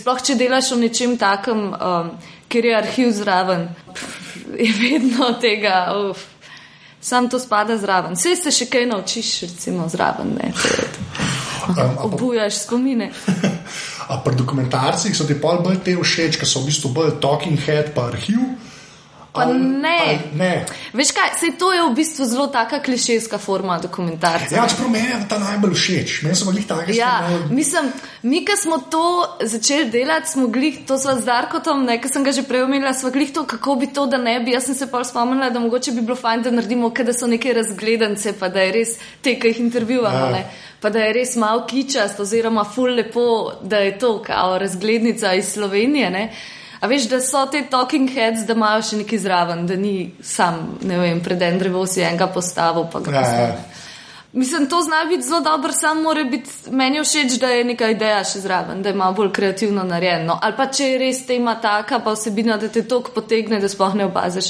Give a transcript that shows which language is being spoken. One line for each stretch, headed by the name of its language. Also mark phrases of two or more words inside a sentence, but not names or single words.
Slovenian: Sploh, če delaš o nečem takem, kjer je arhiv zraven, je vedno tega, sam to spada zraven. Saj se še kaj naučiš, recimo, zraven, ne. Obujaš spomine. A pri dokumentarcih so ti pol bolj te všeč, ker so v bistvu bolj
English: talking head
Slovenian: pa arhiv? Pa ne. Veš kaj, sej to je v bistvu zelo taka klišejska forma dokumentarca. Ja, čeprav meni je ta najbolj všeč. Meni so glih take mislim, mi, ko smo to začeli delati, smo glih, to sva z Darkotom, ko sem ga že prej omenila, sva glih to, kako bi to, da ne bi. Jaz sem se pol spomnila, da mogoče bi bilo fajn, da naredimo, da so neke razgledance, pa da je res te, ki jih intervjuvamo, ne. Pa da je res malo kičast oziroma ful lepo, da je to kao razglednica iz Slovenije, ne. A veš, da so te
English: talking heads,
Slovenian: da imajo še nekaj zraven, da ni sam, ne vem, pred en drevo si enega postavil, pa ga postavil. Mislim, to zna biti zelo dobro, sam mora biti, meni všeč, da je neka ideja še zraven, da je malo bolj kreativno narejeno. Ali pa če je res tema taka, pa vsebina, da te toliko potegne, da sploh ne opaziš.